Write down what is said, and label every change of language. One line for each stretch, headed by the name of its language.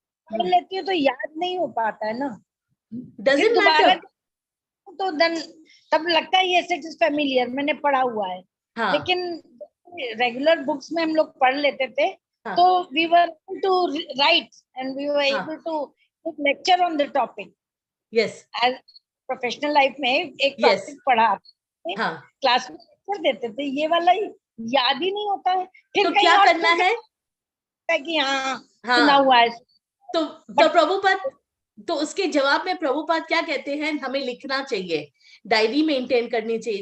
Hindi: लेती है तो याद नहीं हो पाता है ना,
English: doesn't matter,
Hindi: तो तब लगता है ये
English: it is familiar,
Hindi: मैंने पढ़ा हुआ है. लेकिन रेगुलर बुक्स में हम लोग पढ़ लेते थे, तो
English: we were able to write and we were able to lecture on the topic. Yes.
Hindi: As professional life में एक टॉपिक पढ़ा, क्लास में लेक्चर देते थे, ये वाला याद ही नहीं होता है. फिर तो क्या करना है कि हाँ सुना हुआ है. तो प्रभुपाद, तो उसके जवाब में प्रभुपाद क्या कहते हैं, हमें लिखना चाहिए, डायरी मेंटेन करनी चाहिए.